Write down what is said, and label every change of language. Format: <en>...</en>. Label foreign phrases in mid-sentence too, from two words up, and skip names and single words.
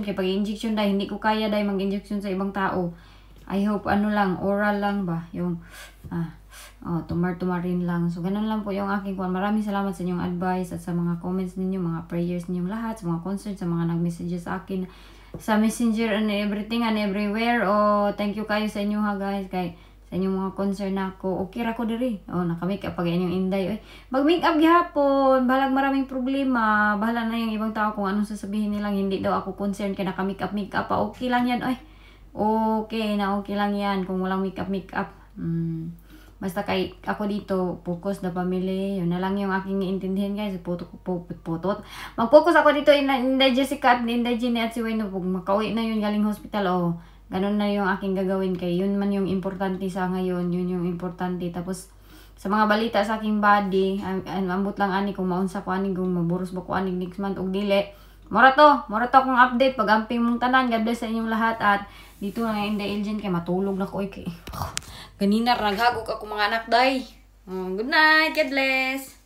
<tl>Kaya pag i-injection dahil hindi ko kaya dahil mag-injection sa ibang tao.</tl> <en>I hope</en> <tl>lang, oral lang ba? Yung, tumar-tumarin lang. So, ganun lang po yung aking kuwan. Maraming salamat sa inyong advice at sa mga comments ninyo, mga prayers ninyong lahat, sa mga concerns, sa mga nag-messages sa akin sa messenger</tl> <en>and everything and everywhere. Thank you</en> <ceb>kayo sa inyo ha guys, kay sa inyong mga concern ako. Okay ra ko diri. Naka-makeup pag inyong Inday. Mag-makeup gihapon, balag</ceb> <tl>maraming problema. Bahala na yung ibang tao kung anong sasabihin nilang hindi daw ako concerned kay naka-makeup pa. Okay lang yan. Okay lang yan kung walang makeup. Basta kay ako dito, focus na family. Yun na lang yung aking iintindihin guys. Mag-focus ako dito Inday Jessica at Inday Jenny at si Wayne. Pag makauwi na yun galing hospital, ganun na yung aking gagawin kay yun man yung importante sa ngayon. Yun yung importante. Tapos sa mga balita sa aking body,</tl> <ceb>ambot lang ani kung maunsa ko ani, kung maburos ba ko ani</ceb> <en>next month</en> <ceb>og dili. Mora to akong update pag amping mong tanan.</ceb> <en>God bless</en> <tl>sa inyong lahat at dito na Inday Elgin</tl> <ceb>kay matulog na ko kay. Ganina naghagok ako mga anak day.</ceb> <en>Good night, God bless.</en>